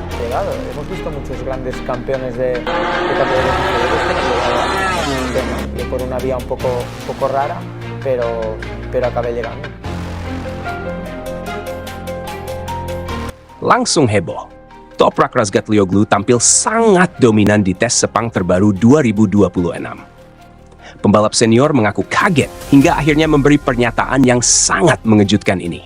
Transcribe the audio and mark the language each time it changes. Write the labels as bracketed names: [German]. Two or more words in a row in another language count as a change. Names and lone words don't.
[Spanish] llegado. Hemos visto muchos grandes campeones de categorías inferiores que no han llegado a sistema. Yo por una vía un poco rara, pero acabé llegando. [Indonesian] Langsung heboh. Toprak Razgatlioglu tampil sangat dominan di tes Sepang terbaru 2026. Pembalap senior mengaku kaget hingga akhirnya memberi pernyataan yang sangat mengejutkan ini.